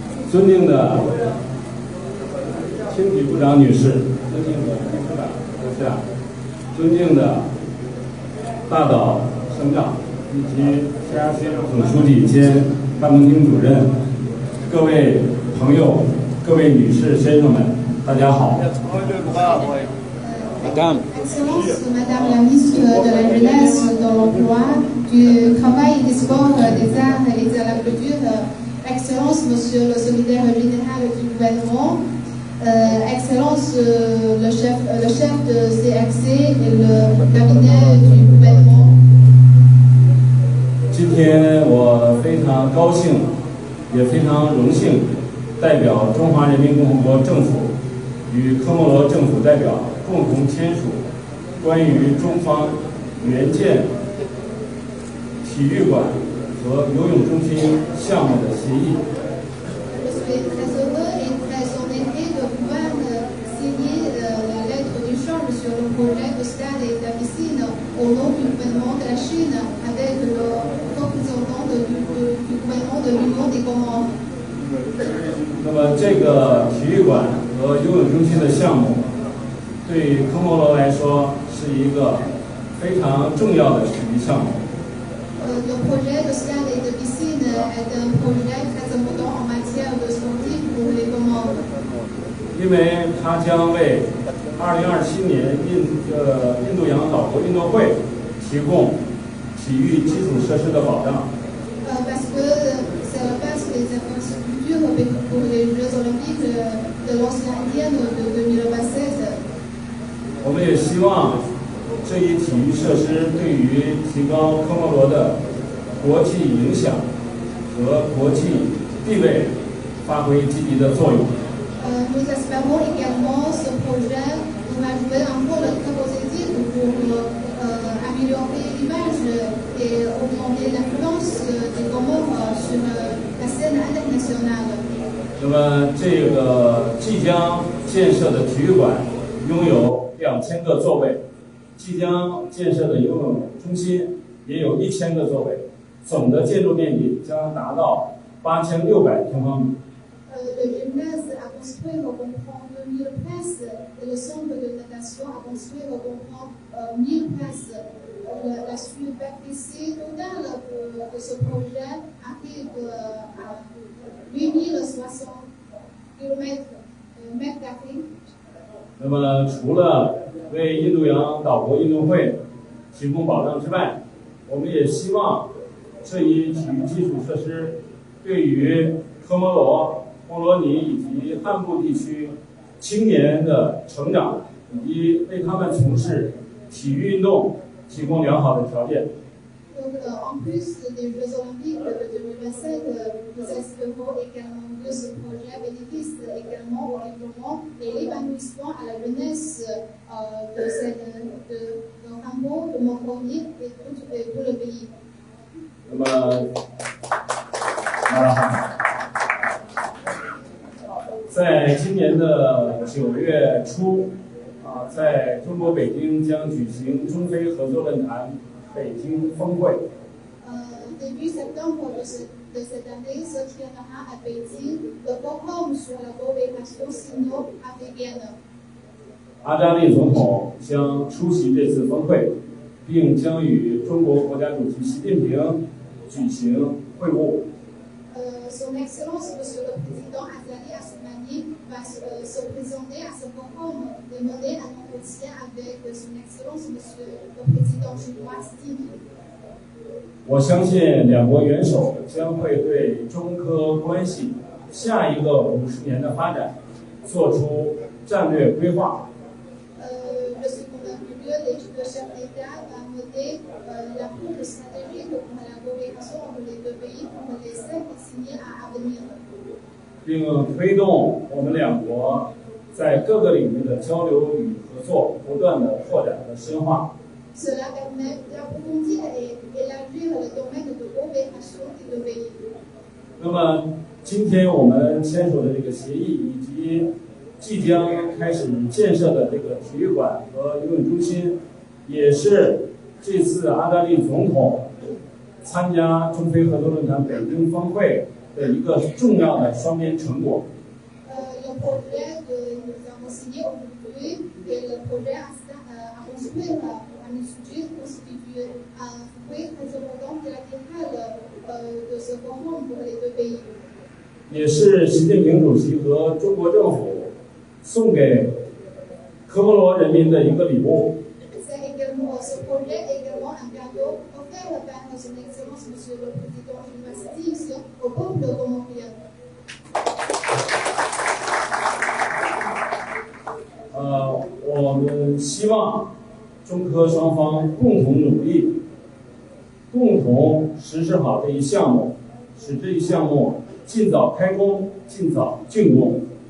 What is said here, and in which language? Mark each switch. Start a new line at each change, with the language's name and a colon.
Chinese: 尊敬的青体部长女士，尊敬的秘书长阁下，尊敬的大岛省长以及 CRC 总书记兼办公厅主任，各位朋友、各位女士、先生们，大家好。
French: Madame. Excellence, Madame la ministre de la Jeunesse, de l'Emploi, du Travail, des Sports, des Arts et de la Culture, Excellence, Monsieur le Secrétaire Général du Gouvernement, Excellence, le chef de CRC et le cabinet du gouvernement.
Chinese: 今天我非常高兴，也非常荣幸，代表中华人民共和国政府与科莫罗政府代表 共同签署关于中方援建体育馆和游泳中心项目的协议。
French: Je suis très heureux et très honoré de pouvoir signer la lettre d'échange sur le projet de stade et de piscine au nom du gouvernement de la Chine avec le représentant du gouvernement de l'Union des Comores.
Chinese: 那么这个体育馆和游泳中心的项目， 对科莫罗来说是一个非常重要的体育项目。
French: Le projet de stade et de piscine est un projet très important en matière de sportif pour les Comores.
Chinese: 因为它将为2027年印度洋岛国运动会提供体育基础设施的保障。
French: Parce que c'est la base des infrastructures pour les Jeux Olympiques de l'Océan Indien de 2026.
Chinese: 我们也希望这一体育设施对于提高科莫罗的国际影响和国际地位发挥积极的作用。
French: Nous espérons également ce projet va jouer un rôle très positif pour améliorer l'image et augmenter l'influence des Comores sur la scène internationale.
Chinese: 那么这个即将建设的体育馆拥有 2000个座位，即将建设的游泳中心也有1000个座位，总的建筑面积将达到8600平方米。
French: Le gymnase à construire comprend 2000 places et le centre de natation à construire comprend 1000 places. La superficie totale de ce projet arrive à 8060 mètres carrés.
Chinese: 那么，除了为印度洋岛国运动会提供保障之外，我们也希望这一体育基础设施对于科莫罗、莫罗尼以及汉布地区青年的成长，以及为他们从事体育运动提供良好的条件。
French: Donc, en plus des Jeux Olympiques de 2027, nous espérons également que ce projet bénéficie également au développement et l'épanouissement à la jeunesse de Hambourg, de Montpellier et tout le pays.
Chinese: 那么，在今年的9月初，在中国北京将举行中非合作论坛北京峰会。
French: Début septembre de cette année se tiendra à Pékin le forum sur la coopération sino-africaine.
Chinese: 阿扎利总统将出席这次峰会，并将与中国国家主席习近平举行会晤。
French: Son Excellence Monsieur le Président Azali Assoumani va se présenter à ce forum et mener un entretien avec Son Excellence Monsieur le Président chinois Xi Jinping.
Chinese: 我相信两国元首将会对中科关系下一个50年的发展做出战略规划。
French: Je suis convaincu que les chefs d'État vont mener la route stratégique pour la coopération entre les deux pays pour les 5 décennies à venir.
Chinese: 并推动我们两国在各个领域的交流与合作不断的扩展和深化。
French: Cela permet d'approfondir et élargir le domaine de coopération des deux pays.
Chinese: 那么，今天我们签署的这个协议，以及即将开始建设的这个体育馆和游泳中心，也是这次阿扎利总统参加中非合作论坛北京峰会的一个重要的双边成果。
French: Le projet que nous avons signé aujourd'hui et le projet à construire à Misuji constitue un fruit très important bilatéral de ce forum pour les deux pays.
Chinese: 也是习近平主席和中国政府送给科摩罗人民的一个礼物。
French: Ce projet est également un cadeau offert par Son Excellence Monsieur le Président chinois Xi Jinping au peuple comorien.
Chinese: 我们希望中科双方共同努力，共同实施好这一项目，使这一项目尽早开工，尽早竣工。